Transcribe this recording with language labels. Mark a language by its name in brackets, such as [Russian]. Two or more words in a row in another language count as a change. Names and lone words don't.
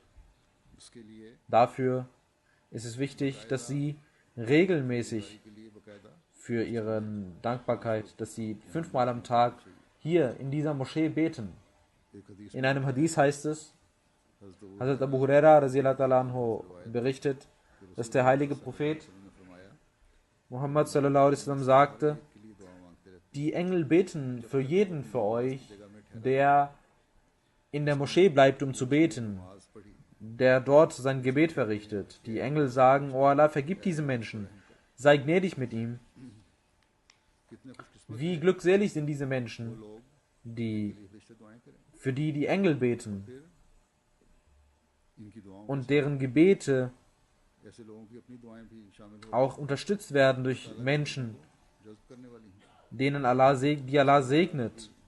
[German] Dafür ist es wichtig, dass sie regelmäßig für ihre Dankbarkeit, dass sie 5-mal am Tag hier in dieser Moschee beten. In einem Hadith heißt es, Hazrat Abu Huraira anhu berichtet, dass der heilige Prophet Muhammad [Arabic] صلى الله عليه وسلم [German] sagte, die Engel beten für jeden für euch, der in der Moschee bleibt, um zu beten, der dort sein Gebet verrichtet. Die Engel sagen, oh Allah, vergib diesem Menschen, sei gnädig mit ihm. Wie glückselig sind diese Menschen, für die die Engel beten und deren Gebete auch unterstützt werden durch Menschen, die Allah segnet.